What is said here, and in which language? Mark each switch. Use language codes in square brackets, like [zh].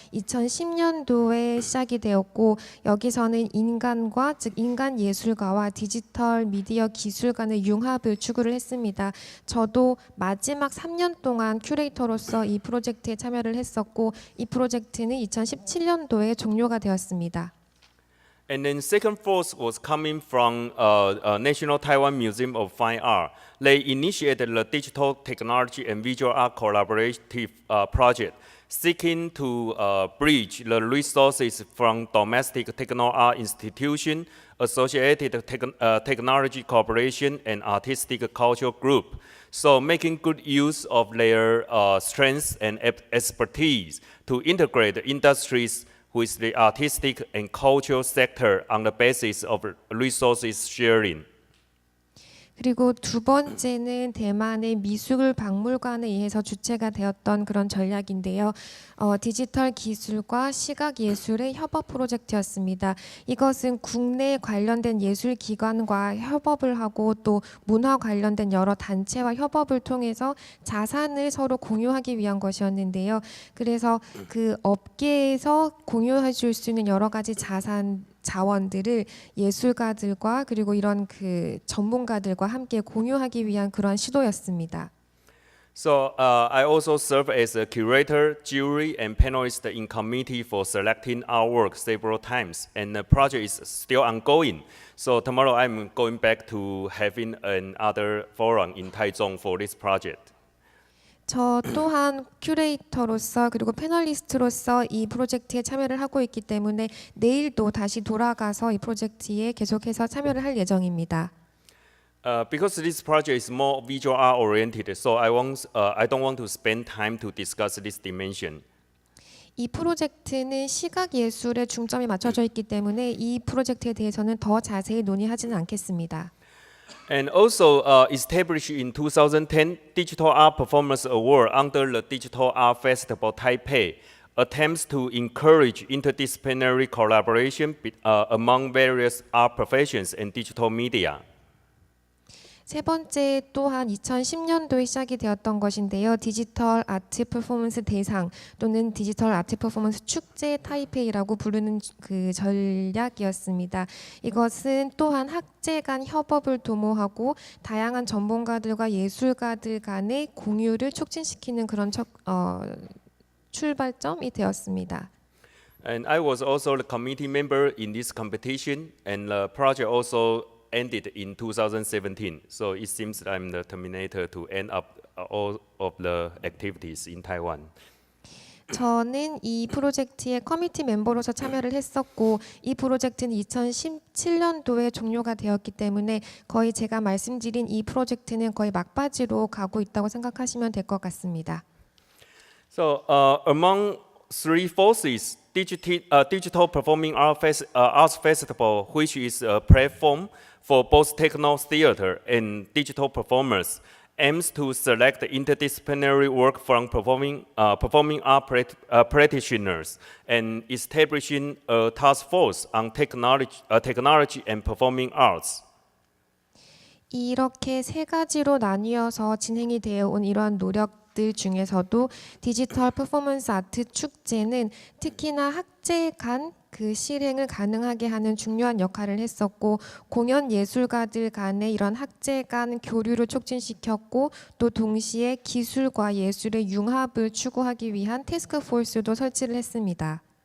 [ko] 2010년도에 시작이 되었고 여기서는 인간과 즉 인간 예술가와 디지털 미디어 기술 간의 융합을 추구를 했습니다. 저도 마지막 3년 동안 큐레이터로서 이 프로젝트에 참여를 했었고 이 프로젝트는 2017년도에 종료가 되었습니다. [en] And then second force was coming from National Taiwan Museum of Fine Art. They initiated the digital technology and visual art collaborative project, seeking to bridge the resources from domestic techno art institution, associated technology corporation, and artistic cultural group. So making good use of their strengths and expertise to integrate the industries with the artistic and cultural sector on the basis of resources sharing. [ko] 그리고 두 번째는 대만의 미술 박물관에 의해서 주체가 되었던 그런 전략인데요. 디지털 기술과 시각 예술의 협업 프로젝트였습니다. 이것은 국내 관련된 예술 기관과 협업을 하고 또 문화 관련된 여러 단체와 협업을 통해서 자산을 서로 공유하기 위한 것이었는데요. 그래서 그 업계에서 공유해 줄 수 있는 여러 가지 자원들을 예술가들과 그리고 이런 그 전문가들과 함께 공유하기 위한 그런 시도였습니다. [en] So I also serve as a curator, jury, and panelist in committee for selecting our work several times, and the project is still ongoing. So tomorrow I'm going back to having another forum in Taichung for this project. [ko] 저 또한 큐레이터로서 그리고 패널리스트로서 이 프로젝트에 참여를 하고 있기 때문에 내일도 다시 돌아가서 이 프로젝트에 계속해서 참여를 할 예정입니다. [en] Because this project is more visual art oriented, so I don't want to spend time to discuss this dimension. [ko] 이 프로젝트는 시각 예술에 중점이 맞춰져 있기 때문에 이 프로젝트에 대해서는 더 자세히 논의하지는 않겠습니다. [en] And also established in 2010, Digital Art Performance Award under the Digital Art Festival Taipei attempts to encourage interdisciplinary collaboration among various art professions and digital media. [ko] 세 번째 또한 2010년도에 시작이 되었던 것인데요. 디지털 아트 퍼포먼스 대상 또는 디지털 아트 퍼포먼스 축제 타이페이라고 부르는 그 전략이었습니다. 이것은 또한 학제 간 협업을 도모하고 다양한 전문가들과 예술가들 간의 공유를 촉진시키는 그런 출발점이 되었습니다. [en] And I was also the committee member in this competition, and the project also ended in 2017. So it seems that I'm the terminator to end up all of the activities in Taiwan. [ko] 저는 이 프로젝트의 커미티 멤버로서 참여를 했었고 이 프로젝트는 2017년도에 종료가 되었기 때문에 거의 제가 말씀드린 이 프로젝트는 거의 막바지로 가고 있다고 생각하시면 될 것 같습니다. [en] So among three forces, Digital Performing Arts Festival, which is a platform for both techno theater and digital performers, aims to select interdisciplinary work from performing art practitioners and establishing a task force on technology and performing arts. [ko] 이렇게 세 가지로 나뉘어서 진행이 되어 온 이러한 노력들 중에서도 디지털 퍼포먼스 아트 축제는 특히나 학제 간 그 실행을 가능하게 하는 중요한 역할을 했었고 공연 예술가들 간의 이런 학제 간 교류를 촉진시켰고 또 동시에 기술과 예술의 융합을 추구하기 위한 태스크 포스도 설치를 했습니다.